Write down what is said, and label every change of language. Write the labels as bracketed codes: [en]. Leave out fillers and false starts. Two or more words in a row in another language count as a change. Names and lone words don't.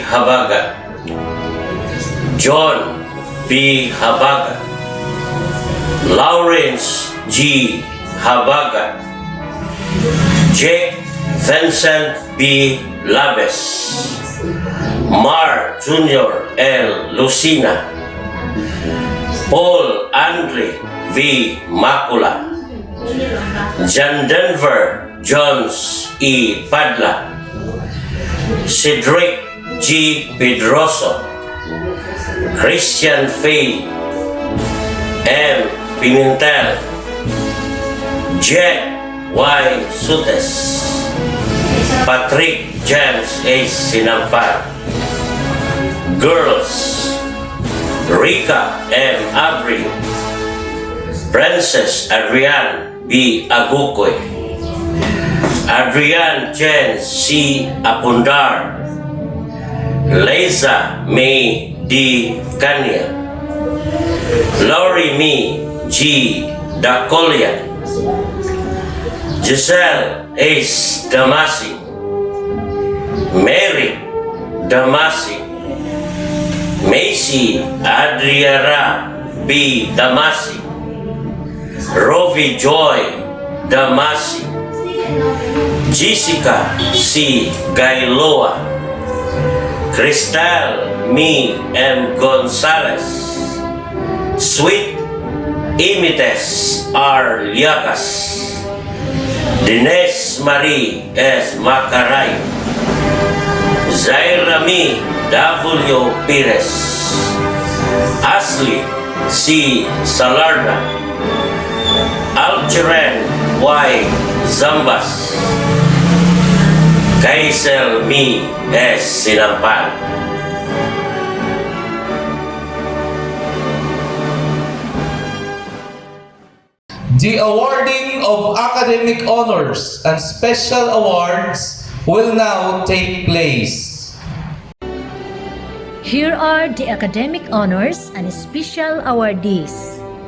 [en] Habaga, John B. Habaga, Lawrence G. Habaga, Jake Vincent B. Labes, Mar Jr. L. Lucina, Paul Andre V. Macula, John Denver Jones E. Padla, Cedric G. Pedroso, Christian Faye M. Pimentel, Jet Y. Sutes, Patrick James A. Sinampar. Girls, Rika M. Abri, Princess Adrian B. Agukoy, Adrian Jen C. Apundar, Liza May D. Kanya, Lori Mi G. Dacolia, Giselle Ace Damasi, Mary Damasi, Macy Adriara B. Damasi, Rovi Joy Damasi, Jessica C. Gailoa, Cristal Mi M. Gonzalez, Sweet Imites R. Liacas, Dines Marie S. Macaray, Zaira Mi W. Pires, Ashley C. Salarda, Algeren Y. Zambas, Kaisel Mi S. Sinampan. The awarding of academic honors and special awards will now take place. Here are the academic honors and special awardees.